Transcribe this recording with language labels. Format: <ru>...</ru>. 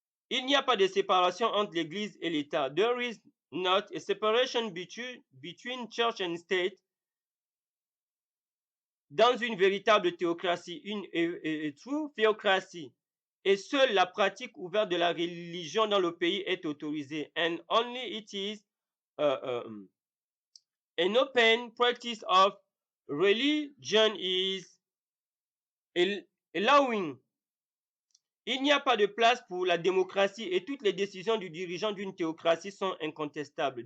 <fr>Il n'y a pas de séparation entre l'Église et l'État.</fr> <en>There is not a separation between church and state.</en> <fr>Dans une véritable théocratie, une</fr> <en>true theocracy,</en> <fr>et seule la pratique ouverte de la religion dans le pays est autorisée.</fr> <en>And only it is an open practice of religion is allowing.</en> <fr>Il n'y a pas de place pour la démocratie et toutes les décisions du dirigeant d'une théocratie sont incontestables.</fr>